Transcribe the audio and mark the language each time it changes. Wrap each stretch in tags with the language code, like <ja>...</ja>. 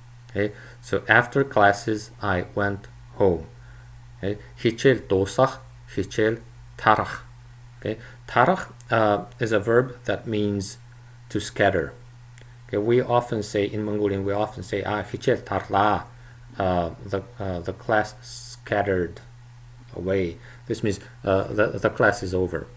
<en>Okay, so after classes I went home.</en> <mn>Okay, хичээл дуусах, хичээл тарах.</mn> <en>Okay, тарах is a verb that means to scatter. Okay, we often say in Mongolian,</en> <mn>хичээл тарлаа.</mn> <en>The class scattered away. This means the class is over.</en>